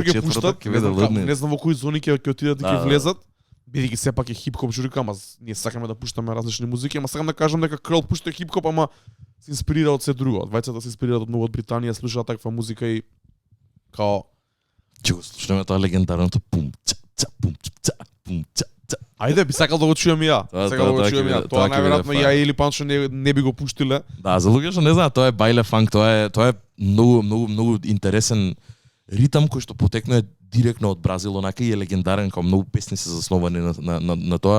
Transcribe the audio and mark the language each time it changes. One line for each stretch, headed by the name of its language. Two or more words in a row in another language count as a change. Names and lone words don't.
Macedonian: четврток, ќе биде лудно. Не знам во кои зони ќе отидат и ќе влезат. Бидејќи сепак е хип-хоп журка, ама ние сакаме да пуштаме различни музики, ама сакам да кажам дека Curl пушта хип-хоп, ама се инспирира од се друго. Двајцата се инспирираат од многу од Британија, слушаат таква музика и као ќе го слушаме тоа легендарното пум ца ца пум ца пум ца ца. Ајде, би сакал да го чујам и ја. Тоа најверојатно ја или Панчо не би го пуштиле. Да, за луѓе што не знаат, тоа е бајле фанк, тоа е многу интересен ритам кој што потекнува директно од Бразил, онака и е легендарен, као многу песни се засновани на тоа.